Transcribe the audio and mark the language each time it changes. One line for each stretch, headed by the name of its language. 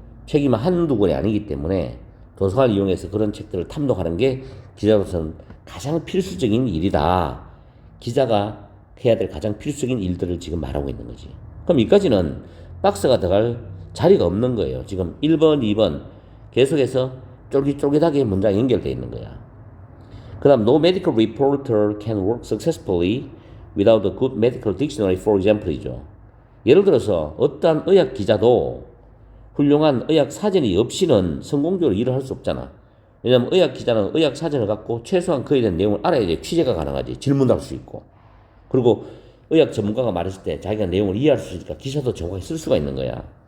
Korean: 책이 한두 권이 아니기 때문에 도서관을 이용해서 그런 책들을 탐독하는 게 기자로서는 가장 필수적인 일이다. 기자가 해야 될 가장 필수적인 일들을 지금 말하고 있는 거지. 그럼 여기까지는 박스가 들어갈 자리가 없는 거예요. 지금 1번, 2번 계속해서 쫄깃쫄깃하게 문장이 연결되어 있는 거야.
English: 그 다음, no medical reporter can work successfully without a good medical dictionary, for example
Korean: 이죠. 예를 들어서 어떠한 의학 기자도 훌륭한 의학 사전이 없이는 성공적으로 일을 할 수 없잖아. 왜냐면 의학 기자는 의학 사전을 갖고 최소한 그에 대한 내용을 알아야 취재가 가능하지. 질문도 할 수 있고. 그리고 의학 전문가가 말했을 때 자기가 내용을 이해할 수 있으니까 기사도 정확히 쓸 수가 있는 거야.